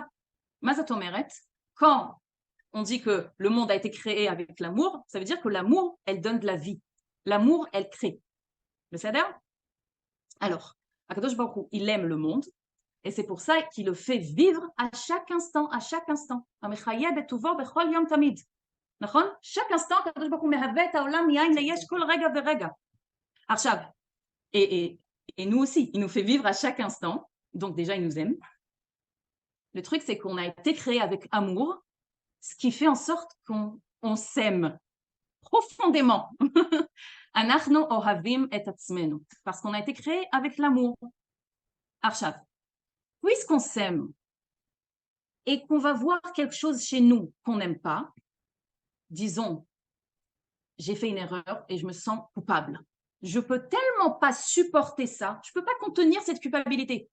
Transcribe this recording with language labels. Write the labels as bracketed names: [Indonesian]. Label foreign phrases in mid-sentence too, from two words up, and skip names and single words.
[French] Mazatomeret, quand on dit que le monde a été créé avec l'amour, ça veut dire que l'amour, elle donne de la vie. L'amour, elle crée. C'est-à-dire, alors, [Hebrew] הקדוש ברוך הוא, [French] il aime le monde, et c'est pour ça qu'il le fait vivre à chaque instant, à chaque instant. נכון? chaque instant, [Hebrew] הקדוש ברוך הוא מהווה את העולם מיין ליש כל רגע ורגע. עכשיו, [French] et nous aussi, il nous fait vivre à chaque instant, donc déjà il nous aime. Le truc, c'est qu'on a été créé avec amour, ce qui fait en sorte qu'on s'aime profondément. [Hebrew] אנחנו אוהבים את עצמנו, [French] parce qu'on a été créé avec l'amour. עכשיו, puisqu'on s'aime et qu'on va voir quelque chose chez nous qu'on n'aime pas, disons, j'ai fait une erreur et je me sens coupable. Je peux tellement pas supporter ça, je peux pas contenir cette culpabilité.